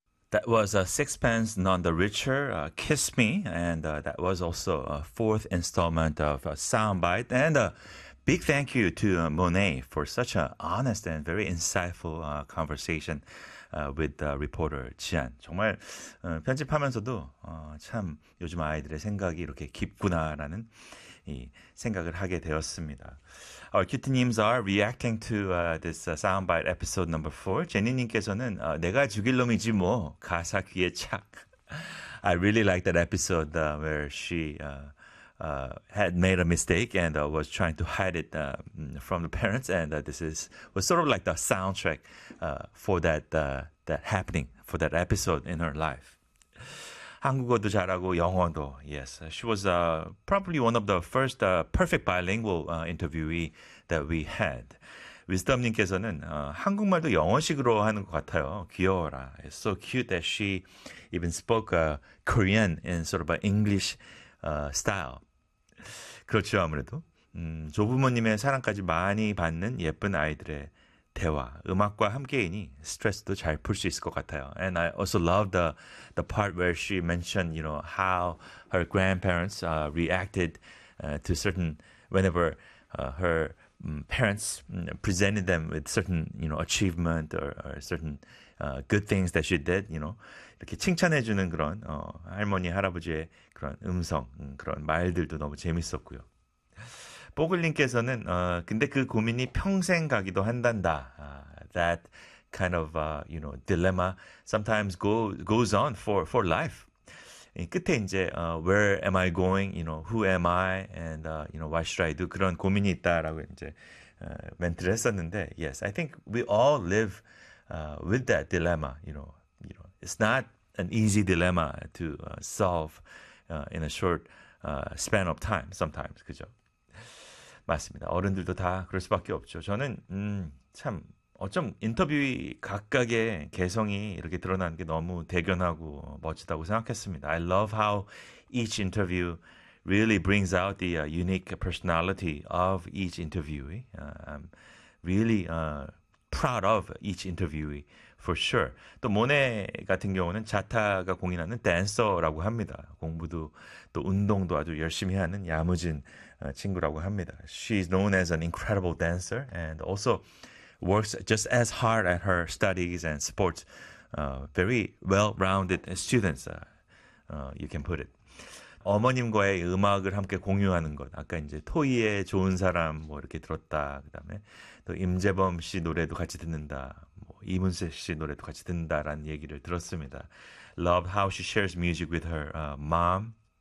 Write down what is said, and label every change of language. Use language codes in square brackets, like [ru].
[en] That was Sixpence, None the Richer, Kiss Me, and that was also a fourth installment of Soundbite. And a big thank you to Monet for such an honest and very insightful conversation with reporter Jian. [ko] 정말 편집하면서도 참 요즘 아이들의 생각이 이렇게 깊구나라는 이 생각을 하게 되었습니다. [en] Our cutie-nims are reacting to this soundbite episode number 4. [ko] 제니님께서는 내가 죽일 놈이지 뭐 가사 귀에 착. [en] I really like that episode where she had made a mistake and was trying to hide it from the parents. And this is was sort of like the soundtrack for that happening for that episode in her life. [ko] 한국어도 잘하고 영어도 yes. [en] She was probably one of the first perfect bilingual interviewee that we had. [ko] 위스덤님께서는 한국말도 영어식으로 하는 것 같아요. 귀여워라. [en] It's so cute that she even spoke Korean in sort of an English style. [ko] 그렇죠 아무래도 조부모님의 사랑까지 많이 받는 예쁜 아이들의 대화, 음악과 함께이니 스트레스도 잘풀수 있을 것 같아요. [en] And I also love the part where she mentioned, you know, how her grandparents reacted to certain whenever her parents presented them with certain, you know, achievement or certain good things that she did, you know, [ko] 이렇게 칭찬해 주는 그런 할머니, 할아버지의 그런 음성, 그런 말들도 너무 재밌었고요. 뽀글님께서는 근데 그 고민이 평생 가기도 한단다. [en] That kind of you know dilemma sometimes goes on for life. [ko] 끝에 이제 [en] where am I going? You know who am I? And you know what should I do? [ko] 그런 고민이 있다라고 이제 멘트를 했었는데, [en] yes, I think we all live with that dilemma. You know, it's not an easy dilemma to solve in a short span of time. Sometimes, 그죠? 맞습니다. [ko] 어른들도 다 그럴 수밖에 없죠. 저는 참 어쩜 인터뷰이 각각의 개성이 이렇게 드러나는 게 너무 대견하고 멋지다고 생각했습니다. [en] I love how each interview really brings out the unique personality of each interviewee. I'm really proud of each interviewee for sure. [ko] 또 모네 같은 경우는 자타가 공인하는 댄서라고 합니다. 공부도 또 운동도 아주 열심히 하는 야무진 친구라고 합니다. [en] She's known as an incredible dancer and also works just as hard at her studies and sports. Very well-rounded students, you can put it. [ko] 어머님과의 음악을 함께 공유하는 것. 아까 이제 토이의 좋은 사람 뭐 이렇게 들었다. 그다음에 또 임재범 씨 노래도 같이 듣는다. 뭐 이문세 씨 노래도 같이 듣는다라는 얘기를 들었습니다. [en] Love how she shares music with her mom.